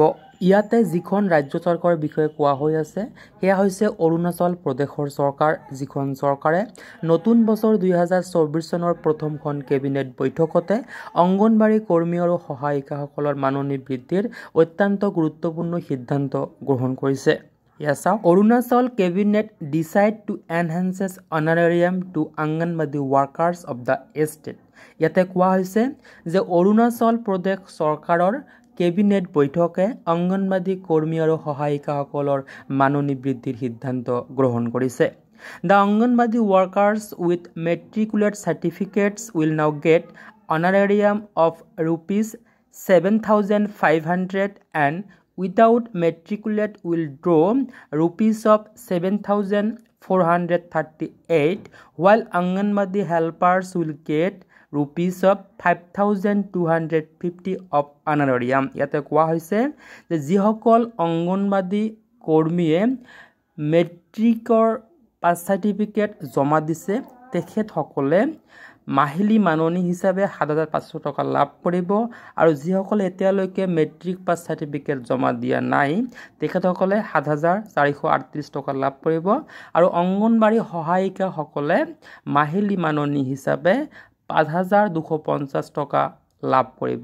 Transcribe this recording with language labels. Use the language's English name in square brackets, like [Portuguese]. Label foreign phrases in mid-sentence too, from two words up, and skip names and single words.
[Assamese] ইয়াতে যিখন ৰাজ্য চৰকাৰৰ বিষয়ে কোৱা হৈ আছে সেয়া হৈছে অৰুণাচল প্ৰদেশৰ চৰকাৰ, যিখন চৰকাৰে নতুন বছৰ 2024 চনৰ প্ৰথমখন কেবিনেট বৈঠকতে অংগনবাড়ী কৰ্মী আৰু সহায়িকাসকলৰ মাননি বৃদ্ধিৰ অত্যন্ত গুৰুত্বপূৰ্ণ সিদ্ধান্ত গ্ৰহণ কৰিছে। [English] Arunachal cabinet decide to enhance honorarium to Anganwadi workers of the state. [Assamese] ইয়াতে কোৱা হৈছে যে অৰুণাচল প্ৰদেশ চৰকাৰৰ কেবিনেট বৈঠকে অংগনবাড়ী কৰ্মী আৰু সহায়িকাসকলৰ মাননি বৃদ্ধিৰ সিদ্ধান্ত গ্ৰহণ কৰিছে। [English] The Anganwadi workers with matriculate certificates will now get honorarium of rupees 7,500 and without matriculate will draw rupees of 7,438, while Anganwadi helpers will get rupees of 5,250 of honorarium. [Assamese] ইয়াতে কোৱা হৈছে যে যিসকল অংগনবাড়ী কৰ্মীয়ে [English] matric pass certificate [Assamese] জমা দিছে তেখেতসকলে মাহিলী মাননি হিচাপে 7,500 টকা লাভ কৰিব আৰু যিসকলে এতিয়ালৈকে [English] matric pass certificate [Assamese] জমা দিয়া নাই তেখেতসকলে 7,438 টকা লাভ কৰিব আৰু অংগনবাড়ী সহায়িকাসকলে মাহিলী মাননি হিচাপে 5,250 টকা লাভ কৰিব।